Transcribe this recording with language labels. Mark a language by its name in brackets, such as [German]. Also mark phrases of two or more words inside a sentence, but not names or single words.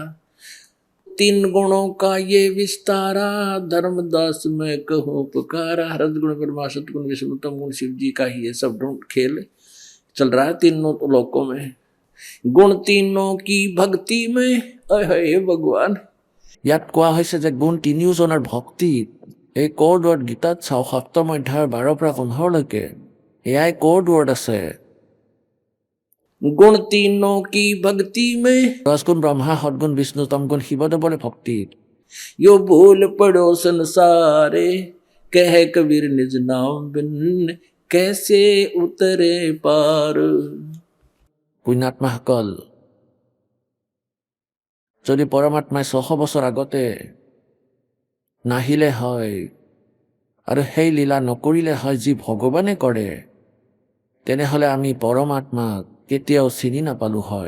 [Hindi] तीन गुणों का ये विस्तारा, धर्मदास में कहूँ पुकारा। रजगुण ब्रह्मा, सतगुण विष्णु, तमगुण शिव जी का ही ये सब खेल चल रहा है तीनों लोकों में। गुण तीनों की भक्ति में, हे भगवान। [Assamese] ইয়াত কোৱা হৈছে যে গুণ তিনিওজনৰ ভক্তিত। এই [English] code word [Assamese] গীতাত চাওঁ, ৭ম অধ্যায়ৰ 12 পৰা 15লৈকে এয়াই [English] code word [Assamese] আছে। [Hindi] गुण तीनों की भक्ति में, [Assamese] ৰজগুণ ব্ৰহ্মা, সদগুণ বিষ্ণু, তমগুণ শিৱদেৱৰে ভক্তিত। [Hindi] यो भूल पड़ो संसारे, कह कबीर निज नाम बिन, कैसे उतरे पार। [Assamese] পুণ্যাত্মাসকল, যদি পৰমাত্মাই ৬০০ বছৰ আগতে নাহিলে হয় আৰু সেই লীলা নকৰিলে হয় যি ভগৱানে কৰে, তেনেহ'লে আমি পৰমাত্মাক কেতিয়াও চিনি নাপালোঁ হয়।